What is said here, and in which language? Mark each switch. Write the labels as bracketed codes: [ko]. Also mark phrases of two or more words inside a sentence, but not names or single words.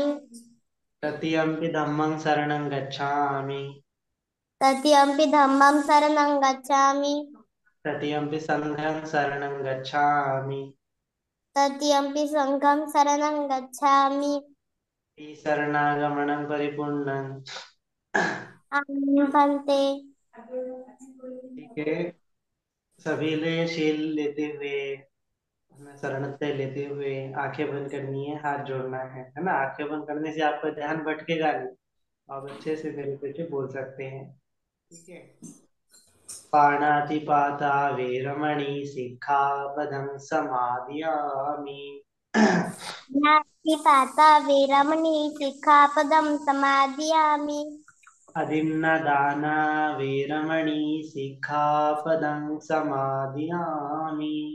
[pi] तृतीयं धम्मं शरणं गच्छामि। तृतीयं धम्मं शरणं गच्छामि तृतीयं संघं शरणं गच्छामि। तृतीयं संघं शरणं गच्छामि शरणागमनं परिपूर्णं। आमीन भन्ते [hi] ठीक है। सभी ले शील लेते हुए, अपना शरणत्य लेते हुए आंखें बंद करनी है, हाथ जोड़ना है ना। आंखें बंद करने से आपका ध्यान भटकेगा नहीं। आप अच्छे से मेरे पीछे बोल सकते हैं। ठीक है। [pi] पाणातिपाता वेरमणि सिक्खापदं समादियामि। ज्ञातिपाता वेरमणि सिक्खापदं समादियामि अदिन्नदाना वेरमणि सिक्खापदं समादियामि।